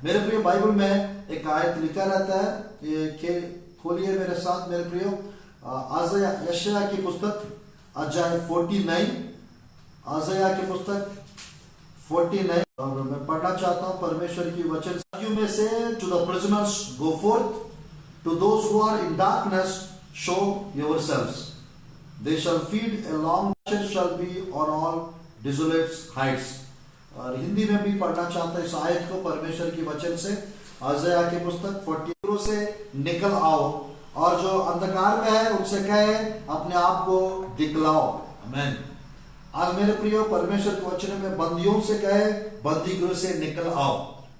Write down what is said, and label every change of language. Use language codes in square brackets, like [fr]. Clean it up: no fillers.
[hi] मेरे प्रिय, बाइबल में एक आयत लिखा रहता है, ये खोलिए मेरे साथ मेरे प्रियो, यशायाह की पुस्तक अध्याय 49, यशायाह की पुस्तक 49 और मैं पढ़ना चाहता हूं परमेश्वर की वचन। [en] You may say to the prisoners, go forth, to those who are in darkness, show yourselves. They shall feed along, shall be on all desolate heights. [hi] और हिंदी में भी पढ़ना चाहता है इस आयत को परमेश्वर की वचन से। यशायाह की पुस्तक 40 से निकल आओ और जो अंधकार में है उनसे कहे अपने आप को दिखलाओ। आमीन। आज मेरे प्रियो, परमेश्वर के वचन में बंदियों से कहे बंदी गृह से निकल आओ।